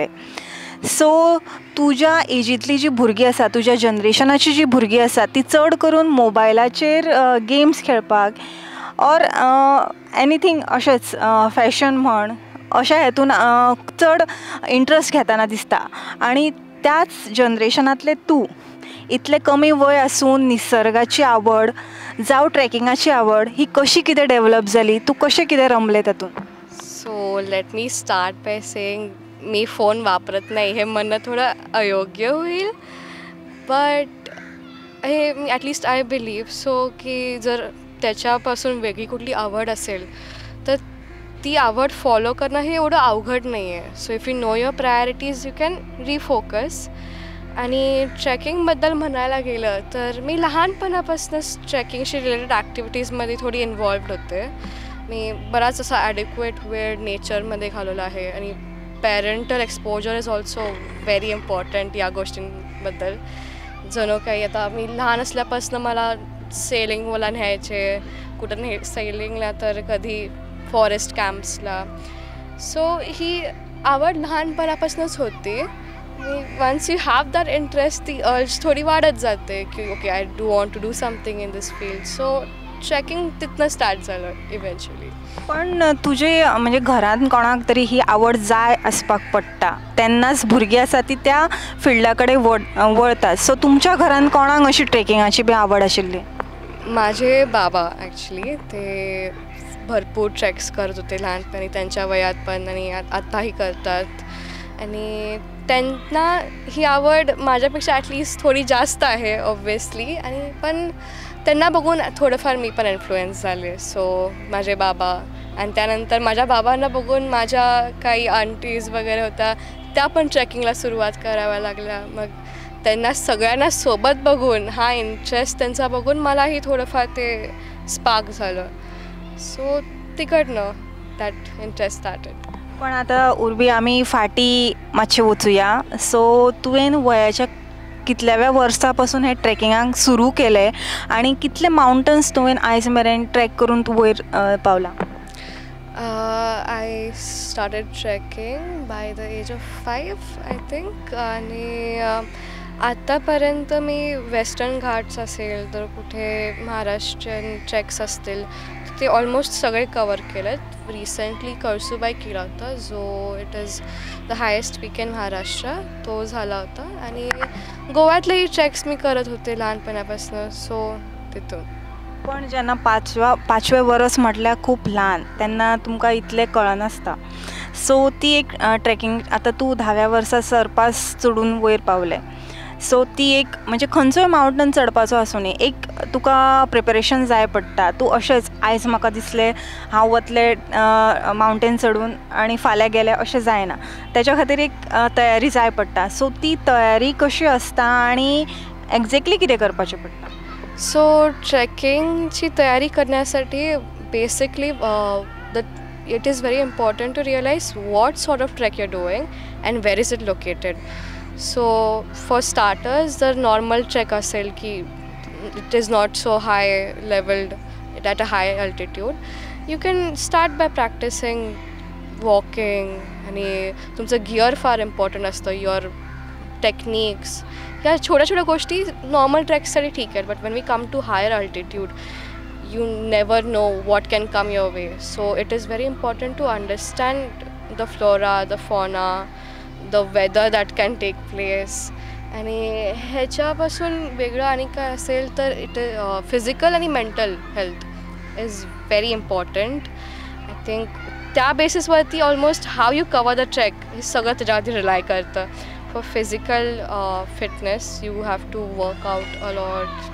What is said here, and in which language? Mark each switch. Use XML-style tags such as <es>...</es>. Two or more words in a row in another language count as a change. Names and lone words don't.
<kok>सो तुज्या एजींतली जी भुरगीं आसा, तुज्या जनरेशनाची जी भुरगीं आसा ती चड करून मोबायलाचेर गेम्स खेळपाक</kok> <en>or anything</en> <kok>अशेंच फॅशन म्हण अशा हेतून चड इंट्रस्ट घेताना दिसता. आणि त्याच जनरेशनांतले तूं इतले कमी वय आसून निसर्गाची आवड जावं ट्रॅकिंगाची आवड ही कशी कितें डेवलप जाली, तूं कशें कितें रमलें तातूंत?</kok> <en>so let me start by saying</en> <mr>मी फोन वापरत नाही हे म्हणणं थोडं अयोग्य होईल, बट हे मी</mr> <en>at least I believe so</en> <mr>की जर त्याच्यापासून वेगळी कुठली आवड असेल तर ती आवड फॉलो करणं हे एवढं अवघड नाही आहे.</mr> <en>So if you know your priorities you can refocus.</en> <mr>आणि ट्रेकिंगबद्दल म्हणायला गेलं तर मी लहानपणापासूनच ट्रेकिंगशी रिलेटेड ॲक्टिव्हिटीजमध्ये थोडी इन्वॉल्व्ड होते. मी बराच असा ॲडिक्वेट वेळ नेचरमध्ये घालवला आहे आणि</mr> <en>parental exposure is also very important</en> <mr>या गोष्टींबद्दल. जणू काही आता मी लहान असल्यापासून मला सेलिंग मला न्यायचे, कुठं सेलिंगला तर कधी फॉरेस्ट कॅम्प्सला. सो ही आवड लहानपणापासूनच होती.</mr> <en>once you have that interest</en> <mr>ती अर्ज थोडी वाढत जाते की</mr> <en>okay I do want to do something in this field.</en> <mr>सो ट्रेकिंग तिथनं स्टार्ट झालं इव्हेंच्युअली.</mr> <kok>पण तुजे म्हणजे घरांत कोणाक तरी ही आवड जाय आसपाक पडटा तेन्नाच भुरगीं आसा ती त्या फिल्डा कडेन वळतात. सो तुमच्या घरान कोणाक अशी ट्रेकिंगाची बी आवड आशिल्ली?</kok> <mr>माझे बाबा ॲक्च्युली ते भरपूर ट्रेक्स करत होते लहानपणी त्यांच्या वयात पण आणि आत्ताही करतात. आणि त्यांना ही आवड माझ्यापेक्षा ॲटलिस्ट थोडी जास्त आहे ऑब्वियसली. आणि पण त्यांना बघून थोडंफार मी पण इन्फ्लुएन्स झाले. सो माझे बाबा आणि त्यानंतर माझ्या बाबांना बघून माझ्या काही आंटीज वगैरे होत्या त्या पण ट्रेकिंगला सुरुवात कराव्या लागल्या. मग त्यांना सगळ्यांना सोबत बघून हा इंटरेस्ट त्यांचा बघून मलाही थोडंफार ते स्पार्क झालं.</mr> <en>सो तिकडनं that interest started.</en> <kok>पण आता उर्वी आमी फाटी मातशें वचुया. सो तुवें वयाच्या कितल्याव्या वर्सापासून हे ट्रेकिंगाक सुरू केलें आणि कितले माउंटन्स तुवें आयज मेरेन ट्रॅक करून तूं वयर पावला?</kok> <en>I started trekking by the age of 5 I think.</en> <mr>आणि आत्तापर्यंत मी वेस्टर्न घाट्स असेल तर कुठे महाराष्ट्रीयन ट्रेक्स असतील ते ऑलमोस्ट सगळे कवर केलेत. रिसेंटली कळसुबाई केला होता जो</mr> <en>it is the highest peak in Maharashtra,</en> <mr>तो झाला होता. आणि गोव्यातलेही ट्रेक्स मी करत होते लहानपणापासून. सो तिथून.</mr> <kok>पण जेन्ना पांचवें वर्स म्हटल्यार खूब ल्हान तेन्ना तुमकां इतलें कळनासता. सो ती एक ट्रेकिंग आतां तूं 10व्या वर्सा सरपास चडून वयर पावलें. सो ती एक म्हणजे खंयचोय माउंटन चडपाचो आसूं न्ही एक तुका प्रिपरेशन जाय पडटा. तूं अशेंच आयज म्हाका दिसलें हांव वतलें माउंटेन चडून आनी फाल्यां गेलें अशें जायना. तेच्या खातीर एक तयारी जाय पडटा. सो ती तयारी कशी आसता आनी एक्झॅक्टली कितें करपाचें पडटा?</kok> <en>सो</en> <mr>ट्रेकिंगची तयारी करण्यासाठी</mr> <en>basically it is very important to realize what sort of trek you are doing and where is it located. so for starters</en> <mr>जर नॉर्मल ट्रेक असेल की</mr> <en>it is not so high levelled at a high altitude you can start by practising walking.</en> <mr>आणि तुमचं गिअर फार इम्पॉर्टंट असतं,</mr> <en>your techniques</en> <mr>या छोट्या गोष्टी नॉर्मल ट्रॅक्ससाठी ठीक आहेत.</mr> <en>but when we come to higher altitude you never know what can come your way. So it is very important to understand the flora, the fauna, the weather that can take place.</en> <mr>आणि ह्याच्यापासून वेगळं आणि काय असेल तर इट फिजिकल आणि</mr> <en>mental health is very important. I think</en> <mr>त्या बेसिसवरती</mr> <en>almost how you cover the trek</en> <mr>हे सगळं त्याच्यावरती रिलाय करतं.</mr> <en>For physical fitness you have to work out a lot.</en>